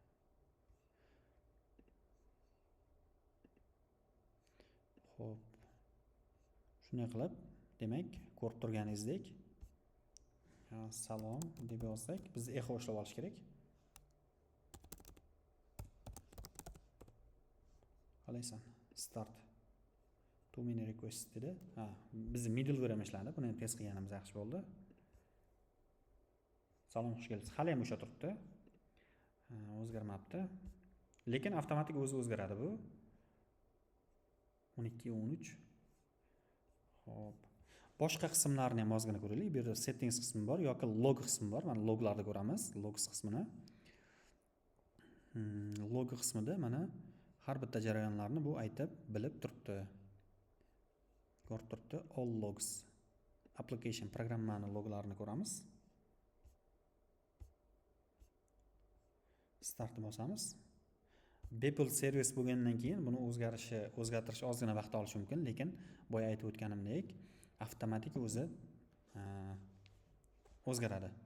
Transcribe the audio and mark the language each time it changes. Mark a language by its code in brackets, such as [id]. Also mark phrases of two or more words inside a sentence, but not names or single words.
[uz] Shunday qilib, demak, ko'rib turganingizdek, salom deb yozsak, biz echo ishlab olish kerak. Qalaysan? Start. [en] Too many requests [uz] dedi. Biz middleware ham ishladi. Buni ham test qilganimiz yaxshi bo'ldi. Salom, xush kelibsiz. Hali ham o'sha turibdi. O'zgarmabdi. Lekin avtomatik o'zi o'zgaradi bu. 12 13. Xo'p. Boshqa qismlarni ham ozgina ko'raylik. Bu yerda settings qismi bor yoki log qismi bor. Mana loglarni ko'ramiz. Logs qismini. Log qismida mana har bitta jarayonlarni bu aytib, bilib turibdi. Ko'rib turibdi. [en] All logs. [uz] Application programmani loglarini ko'ramiz. Start bosamiz. Beeple servis bo'lgandan keyin buni o'zgartirish ozgina vaqt olishi mumkin, lekin boya aytib o'tganimdek, avtomatik o'zi o'zgaradi.